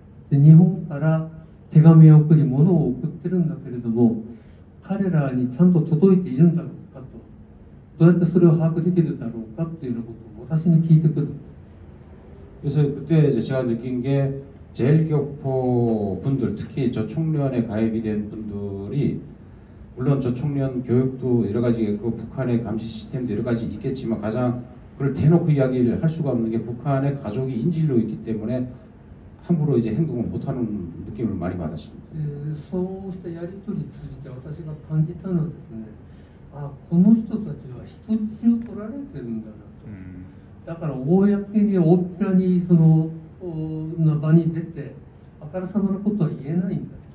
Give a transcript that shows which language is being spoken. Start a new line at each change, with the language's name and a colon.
Japanese: で日本から手紙を送り物を送ってるんだけれども、彼らにちゃんと届いているんだろうかと、どうやってそれを把握できるだろうかというようなことを私に聞いてくるんです。
Korean: 그래서 그때 이제 제가 느낀 게 제일교포 분들, 특히 조총련에 가입이 된 분들이 물론 조총련 교육도 여러 가지 그 북한의 감시 시스템도 여러 가지 있겠지만 가장 그걸 대놓고 이야기를 할 수가 없는 게 북한의 가족이 인질로 있기 때문에 함부로 이제 행동을 못하는 느낌을 많이 받았습니다.
Japanese: そうしたやり取り通じて私が感じたのはですね、この人たちは人質を取られてるんだなと。だから公に大っぴらにその場に出てあからさまなことは言えないんだ。